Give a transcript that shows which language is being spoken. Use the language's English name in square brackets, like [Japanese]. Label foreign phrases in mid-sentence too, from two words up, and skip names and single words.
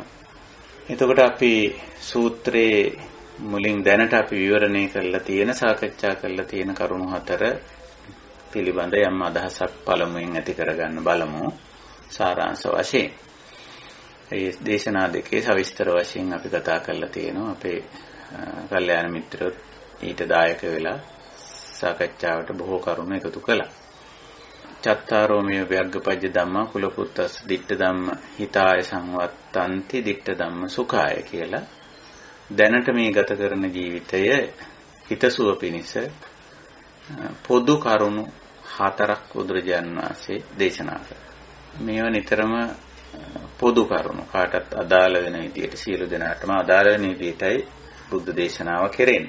[Sinhala] එතකොට අපි සූත්‍රයේ මුලින් දැනට අපි විවරණය කරලා තියෙන, සාකච්ඡා කරලා තියෙන කරුණු 4 පිළිබඳ යම් අදහසක් පළමුවෙන් ඇති කරගන්න බලමු සාරාංශ වශයෙන්. මේ දේශනා දෙකේ සවිස්තර වශයෙන් අපි කතා කරලා තියෙනවා. අපේ කල්යාණ මිත්‍රයෝ ඊට දායක වෙලා සාකච්ඡාවට බොහෝ කරුණු එකතු කළා. [Pali] චත්තාරෝ මේ ව්‍යග්ගපජ්ජ ධම්මා කුලපුත්තස් ditta ධම්ම හිතාය සංවත්තන්ති ditta ධම්ම සුඛාය [Sinhala] කියලා දැනට මේ ගත කරන ජීවිතය හිතසුව පිණිස පොදු කරුණු 4ක් බුදුරජාණන් වහන්සේ දේශනා කළා. මේවා නිතරම පොදු කරුණු කාටත් අදාළ වෙන විදිහට, සියලු දෙනාටම අදාළ වෙන විදිහටයි බුද්ධ දේශනාව කෙරෙන්නේ.